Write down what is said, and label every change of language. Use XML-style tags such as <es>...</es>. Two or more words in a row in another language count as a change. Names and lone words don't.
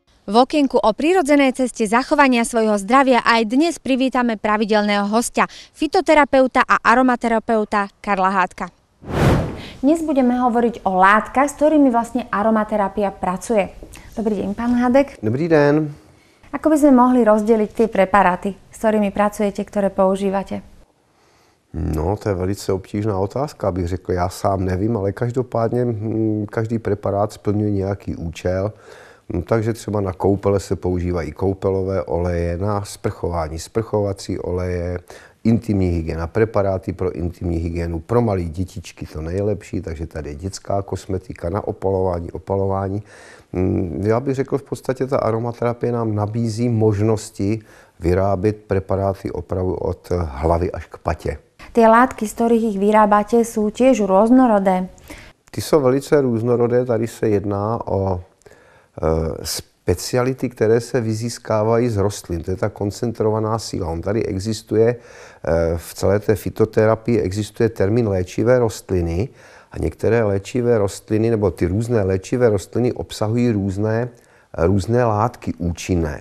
<sk>V okienku o prírodzenej ceste zachovania svojho zdravia aj dnes privítame pravidelného hostia, fitoterapeuta a aromaterapeuta Karla Hádka. Dnes budeme hovoriť o látkach, s ktorými vlastne aromaterapia pracuje. Dobrý deň, pán Hádek.</sk> <cs>Dobrý den.</cs> <sk>Ako by sme mohli rozdeliť tie preparáty, s ktorými pracujete, ktoré používate?</sk> <cs>No, to je velice obtížná otázka, abych řekl, já sám nevím, ale každopádně každý preparát splňuje nějaký účel. Takže třeba na koupele se používají koupelové oleje, na sprchování sprchovací oleje, intimní hygiena, preparáty pro intimní hygienu, pro malé dětičky to nejlepší, takže tady je dětská kosmetika, na opalování. Já bych řekl, v podstatě ta aromaterapie nám nabízí možnosti vyrábět preparáty opravdu od hlavy až k patě.</cs> <sk>Tie látky, z ktorých ich vyrábate, sú tiež rôznorodé.</sk> <cs>Ty jsou velice různorodé, tady se jedná o speciality, které se vyzískávají z rostlin. To je ta koncentrovaná síla. On tady existuje, v celé té fytoterapii existuje termín léčivé rostliny a některé léčivé rostliny, nebo ty různé léčivé rostliny obsahují různé látky účinné.</cs>